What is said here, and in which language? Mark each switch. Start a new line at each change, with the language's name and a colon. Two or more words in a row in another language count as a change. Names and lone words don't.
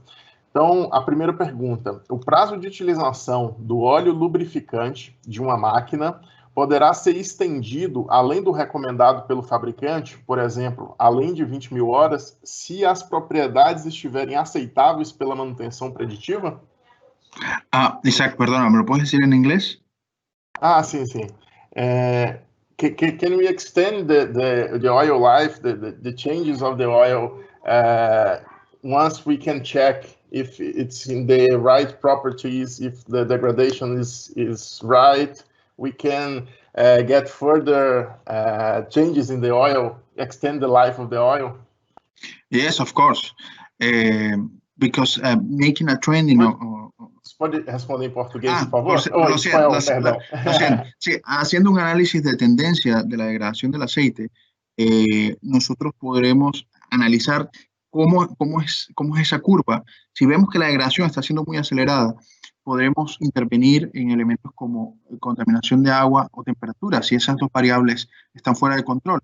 Portuguese: Então, a primeira pergunta: o prazo de utilização do óleo lubrificante de uma máquina poderá ser estendido além do recomendado pelo fabricante, por exemplo, além de 20.000 horas, se as propriedades estiverem aceitáveis pela manutenção preditiva?
Spanish: Isaac, perdona, ¿me lo puedes decir en inglés?
Portuguese: Sim, sim.
English: Can we extend the oil life, the changes of the oil, once we can check if it's in the right properties, if the degradation is right, we can get further changes in the oil, extend the life of the oil? Yes, of course. Because making a trending...
Portuguese: Você pode responder em português, por favor?
Spanish: Lo siento. Sí, haciendo un análisis de tendencia de la degradación del aceite, nosotros podremos analizar cómo es esa curva. Si vemos que la degradación está siendo muy acelerada, podremos intervenir en elementos como contaminación de agua o temperatura, si esas dos variables están fuera de control.